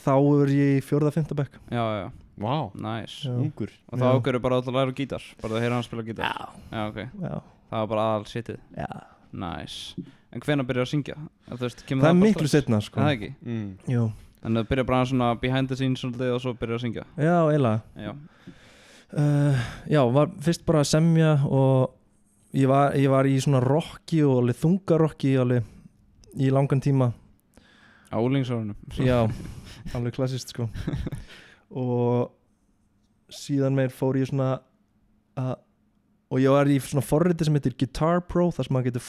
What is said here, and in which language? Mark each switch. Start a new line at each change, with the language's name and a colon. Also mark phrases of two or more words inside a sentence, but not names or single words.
Icelandic: Þá er ég í 4.-5. bekk. Já. Wow. Nice. Ungur. Og þá ákveður bara að læra gítar? Bara að heyra hann spila gítar? Já, ok. Já. Það var bara aðal shitið? Já. Nice. En hvenær byrjar að syngja? Það er miklu seinna sko. Það ekki? Jú. Þannig að byrja bara svona
English: behind the scenes
Icelandic: og svo byrja að syngja? Já, eiginlega. Já, var fyrst bara að semja og ég var í svona rocki og alveg þungarocki alveg í langan tíma á úlingsárunum. Já, alveg klassist sko og síðan meir fór ég svona og ég var í svona forriti sem heitir Guitar Pro þar sem maður getur